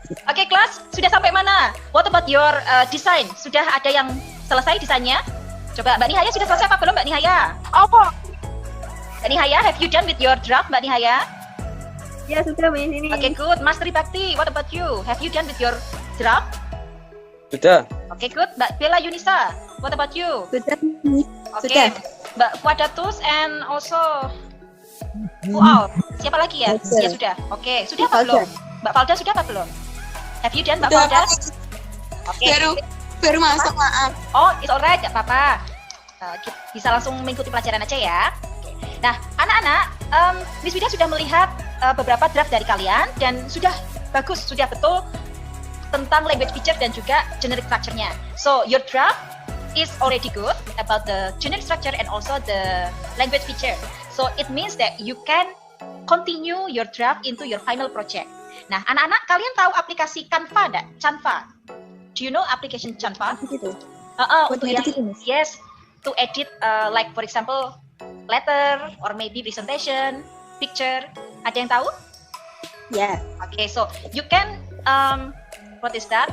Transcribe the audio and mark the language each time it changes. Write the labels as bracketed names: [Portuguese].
[Indonesian] Oke, kelas, sudah sampai mana? [English] What about your design? [Indonesian] Sudah ada yang selesai desainnya? Coba Mbak Nihaya sudah selesai apa belum, Mbak Nihaya? Apa? [English] Mbak Nihaya, have you done with your draft, Mbak Nihaya? [Indonesian] Ya, sudah, Miss. Ini. [English] Oke, good. Mas Tribakti, what about you? Have you done with your draft? [Indonesian] Sudah. [English] Oke, good. Mbak Bella Yunisa, what about you? [Indonesian] Sudah, Miss. Oke, Sudah. Mbak Fuadatus [English] and also wow, [Indonesian] siapa lagi ya? Falda. Ya sudah. Oke, sudah apa Falda. belum? Mbak Falda sudah apa belum? [English] Have you done, [Indonesian] Mbak Falda? Oke. Baru masuk, maaf. [English] Oh, it's alright, [Indonesian] gak apa-apa. Bisa langsung mengikuti pelajaran aja ya. Oke. Nah, anak-anak, Miss Wida sudah melihat beberapa draft dari kalian dan sudah bagus, sudah betul tentang language feature dan juga generic structure-nya. [English] So, your draft is already good about the generic structure and also the language feature. So, it means that you can continue your draft into your final project. [Indonesian] Nah, anak-anak, kalian tahu aplikasi Canva enggak? Canva. [English] Do you know application Canva? [Indonesian] Gitu. Untuk yang, ngedit gitu, Miss? [English] yes, to edit like for example letter or maybe presentation, picture. [Indonesian] Ada yang tahu? Ya. [English] Okay, so you can what is that?